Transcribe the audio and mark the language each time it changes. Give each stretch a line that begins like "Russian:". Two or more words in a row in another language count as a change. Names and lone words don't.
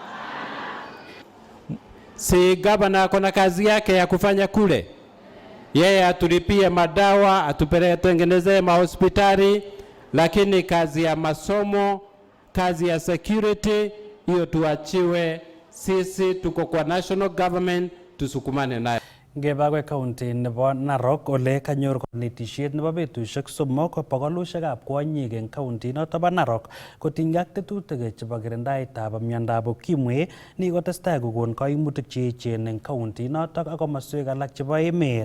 Swahili: Si gavana akona kazi yake ya kufanya kule, yeye atulipie madawa, atutengenezee mahospitali, lakini kazi ya masomo, kazi ya security, hiyo tuachiwe sisi. Tuko kwa
English: national government,
Swahili: tusukumane nayo.
Kalenjin: Ngebagwe county nebo Narok ole kanyor konetishet nebo betushek 3 bogolushekab kwonyik eng county noto bo Narok kotinygei ak tetutik chebo kirindaetab miondab ukimwi ni kotestai kokon kaimutik cheechen eng county noto ak komoswek alak chebo emet.